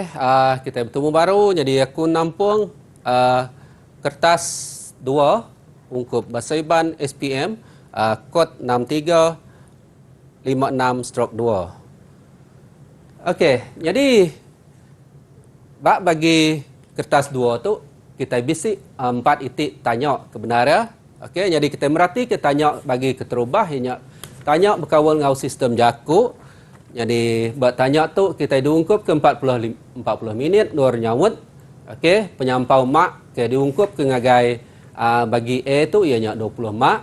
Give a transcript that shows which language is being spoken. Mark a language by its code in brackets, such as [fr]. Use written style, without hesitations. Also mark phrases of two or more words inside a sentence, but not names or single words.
[iba] kita bertemu baru jadi aku nampung kertas 2 ungkup bahasa Iban SPM kod 6356/2. Okey, jadi bagi kertas 2 tu kita bisi 4 itik tanya kebenaran. Okey, jadi kita merhati kita tanya bagi keterubah ianya tanya berkawal dengan sistem jaku. Jadi bertanya tu kita diungkup ke 40 minit nur nyawut. Okey, penyampau mak ke diungkup ke ngagai bagi A tu ianya 20 mak.